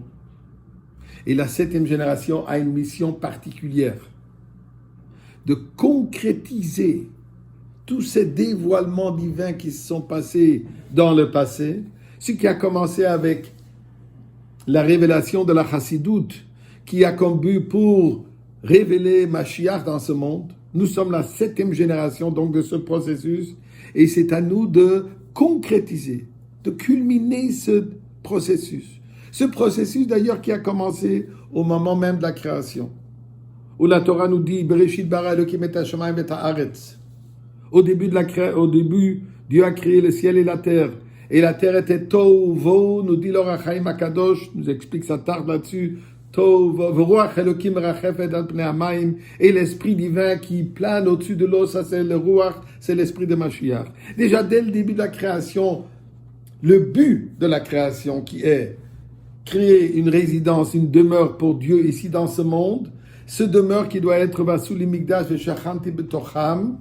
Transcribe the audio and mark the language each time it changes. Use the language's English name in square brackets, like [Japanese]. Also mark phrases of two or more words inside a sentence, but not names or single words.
[French] Et la 7e génération a une mission particulière de concrétiser tous ces dévoilements divins qui se sont passés dans le passé, ce qui a commencé avec la révélation de la Chassidoute, qui a comme but pour révéler Mashiach dans ce monde. Nous sommes la 7e génération donc de ce processus, et c'est à nous de concrétiser, de culminer ce processus. Ce processus d'ailleurs qui a commencé au moment même de la création, où la Torah nous dit [Hebrew] בראשית ברא אלקים את השמים את הארץ. [French] Au début, Dieu a créé le ciel et la terre. Et la terre était tohu vohu, nous dit l'Or HaChaim HaKadosh, nous explique, ça tarde là-dessus. [Hebrew] תהו ורוח אלקים מרחפת על פני המים. [French] Et l'esprit divin qui plane au-dessus de l'eau, ça c'est le ruach, c'est l'esprit de Mashiach. Déjà dès le début de la création, le but de la création qui est créer une résidence, une demeure pour Dieu ici dans ce monde, ce demeure qui doit être [Hebrew] ועשו לי מקדש ושכנתי בתוכם.